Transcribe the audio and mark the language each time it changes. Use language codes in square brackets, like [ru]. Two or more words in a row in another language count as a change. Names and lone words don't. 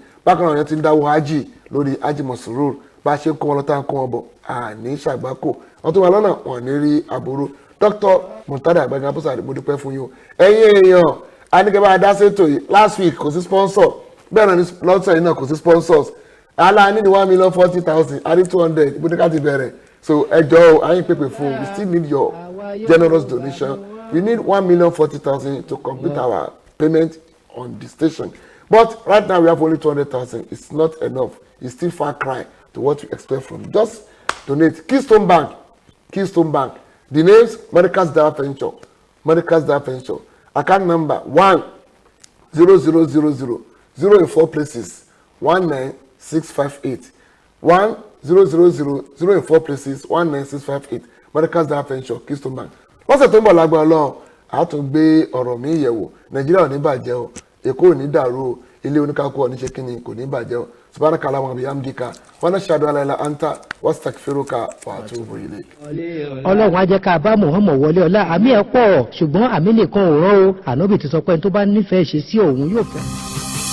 [yo] Bákan náà àwọn èèyàn ti ń dáwọ́ hajj lórí hajj Masrur bá a ṣe ń kó wọn lọ tá à ń kó wọn bọ̀ àní ṣàgbákò wọn tó wà lọ́nà wọn ní rí àbúrò. Dr. Murtada Agbaga Abosari mo dúpẹ́ fún yín. Ẹ̀yin èèyàn anigaba adásètò yìí [en] last week [yo] kò sí sponsor bẹ́ẹ̀ náà ní lọ́sẹ̀ yìí náà kò sí sponsors ala ní ní 1,40,000 a ní 200 ibo ní ká ti bẹ̀rẹ̀ so ẹjọ́ o àyìn pèpè fún [en] we still need your generous donation we need 1,40,000 to complete our payment on the station but right now we have only 200,000 it's not enough it's still far cry to what we expect from you. Just donate. Keystone Bank the names Medicals Dara Venture account number 10000 0 in 4 places 19658 10000 0 in 4 places 19658 Medicals Dara Venture Keystone Bank. [yo] Lọ́sẹ̀ tó ń bọ̀ lágbára Ọlọ́run a tún gbé ọ̀rọ̀ mi yẹ̀wò Nàìjíríà ò ní bàjẹ́ o Èkó ò ní dàrú o ilé oníkàkú ò ní ṣe kíni kò ní bàjẹ́ o [ar] سبحانك اللهم بحمدك ونشهد أن لا إله إلا أنت واستغفرك وأتوب إليك. [yo] Ọlọ́run á jẹ́ ká bá Muhammad wọlé ọlá àmì ẹ̀ pọ̀ ṣùgbọ́n àmì nìkan ò rán o Ànábì ti sọ pé tó bá nífẹ̀ẹ́ ṣe sí òun yóò fẹ́.